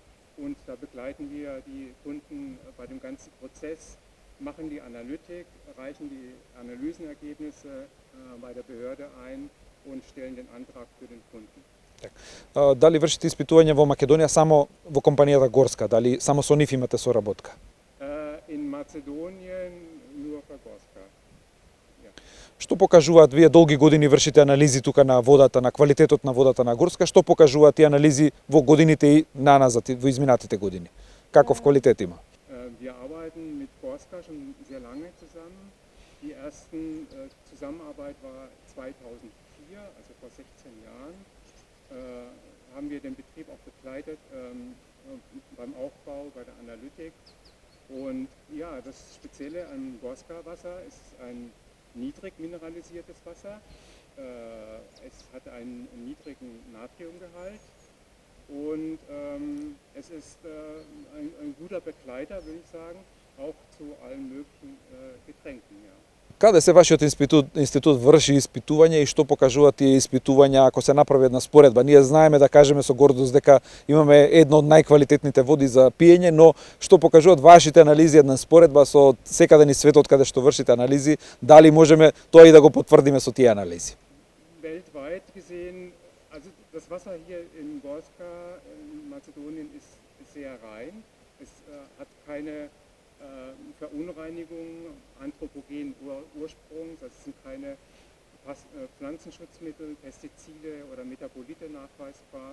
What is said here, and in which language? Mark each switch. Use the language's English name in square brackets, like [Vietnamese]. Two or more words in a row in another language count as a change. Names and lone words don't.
[German] Und da begleiten wir die Kunden bei dem ganzen Prozess, machen die Analytik, reichen die Analysenergebnisse bei der Behörde ein und stellen den Antrag für den Kunden. [Macedonian] Дали вршите испитување во Македонија само во компанијата Горска? Дали само со нив имате соработка? [German] In Mazedonien nur für Gorska. Ja. [Macedonian] Што покажуваат, вие долги години вршите анализи тука на водата, на квалитетот на водата на Горска, што покажуваат тие анализи во годините и наназад, во изминатите години? Каков квалитет има? [German] Wir arbeiten mit Gorska schon sehr lange zusammen. Die ersten Zusammenarbeit war 2004, also vor 16 Jahren. Haben wir den Betrieb auch begleitet beim Aufbau, bei der Analytik. Und ja, das Spezielle an Gorska-Wasser ist ein niedrig mineralisiertes Wasser. Es hat einen niedrigen Natriumgehalt und es ist ein guter Begleiter, würde ich sagen, auch zu allen möglichen Getränken. Ja. [Macedonian] Каде се вашиот институт врши испитување и што покажуваат тие испитувања ако се направи една споредба? Ние знаеме да кажеме со гордост дека имаме едно од најквалитетните води за пиење, но што покажуваат вашите анализи, една споредба со секаде низ светот каде што вршите анализи, дали можеме тоа и да го потврдиме со тие анализи? [German] Weltweit gesehen, also das Wasser hier in Gorska in Mazedonien ist sehr rein. Es hat keine Verunreinigung anthropogenen Ursprungs, also es sind keine Pflanzenschutzmittel, Pestizide oder Metabolite nachweisbar.